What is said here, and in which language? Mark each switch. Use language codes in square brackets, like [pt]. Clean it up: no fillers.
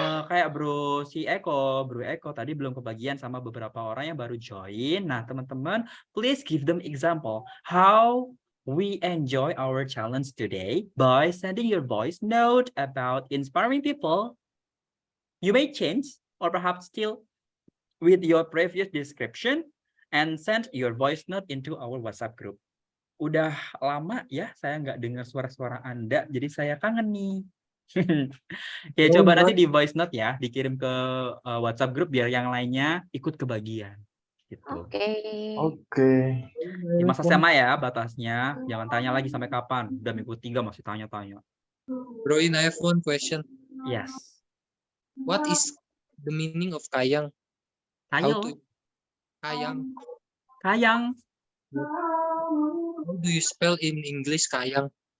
[id] Kayak Bro Eko tadi belum kebagian sama beberapa orang yang baru join. [en] Nah, teman-teman, please give them example how we enjoy our challenge today by sending your voice note about inspiring people. You may change or perhaps still with your previous description and send your voice note into our WhatsApp group. [id] Udah lama ya saya nggak dengar suara-suara Anda, jadi saya kangen nih. Ya coba nanti di voice note ya, dikirim ke WhatsApp group biar yang lainnya ikut kebagian. Gitu. Oke. Di masa SMA ya batasnya, jangan tanya lagi sampai kapan. Udah minggu 3 masih tanya-tanya. [en] Bro, I have one question. Yes. What is the meaning of kayang? Tayo. [id] Kayang. Kayang. [en] How do you spell in English kayang?